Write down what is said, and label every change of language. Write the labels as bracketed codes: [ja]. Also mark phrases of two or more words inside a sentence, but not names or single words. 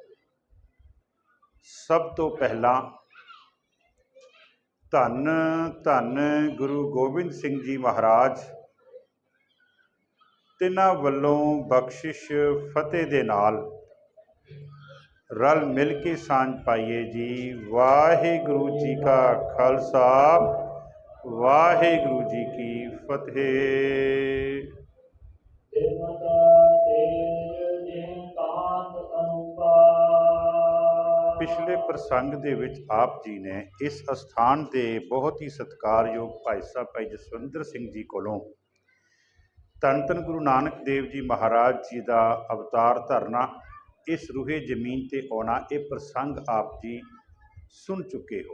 [pa] ਸਭ ਤੋਂ ਪਹਿਲਾ ਧੰਨ ਧੰਨ ਗੁਰੂ ਗੋਬਿੰਦ ਸਿੰਘ ਜੀ ਮਹਾਰਾਜ ਤਿਨ੍ਹਾਂ ਵੱਲੋਂ ਬਖ਼ਸ਼ਿਸ਼ ਫ਼ਤਿਹ ਦੇ ਨਾਲ ਰਲ ਮਿਲ ਕੇ ਸਾਂਝ ਪਾਈਏ ਜੀ। ਵਾਹਿਗੁਰੂ ਜੀ ਕਾ ਖ਼ਾਲਸਾ ਵਾਹਿਗੁਰੂ ਜੀ ਕੀ ਫ਼ਤਿਹ। ਪਿਛਲੇ ਪ੍ਰਸੰਗ ਦੇ ਵਿਚ ਆਪ ਜੀ ਨੇ ਇਸ ਅਸਥਾਨ ਕੇ ਬਹੁਤ ਹੀ ਸਤਿਕਾਰਯੋਗ ਭਾਈ ਸਾਹਬ ਭਾਈ ਜਸਵਿੰਦਰ ਸਿੰਘ ਜੀ ਕੋਲੋਂ ਧੰਨ ਧੰਨ ਗੁਰੂ ਨਾਨਕ ਦੇਵ ਜੀ ਮਹਾਰਾਜ ਜੀ ਕਾ ਅਵਤਾਰ ਧਰਨਾ ਇਸ ਰੂਹੇ ਜ਼ਮੀਨ ਤੇ ਆਨਾ ਯੇ ਪ੍ਰਸੰਗ ਆਪ ਜੀ ਸੁਣ ਚੁੱਕੇ ਹੋ।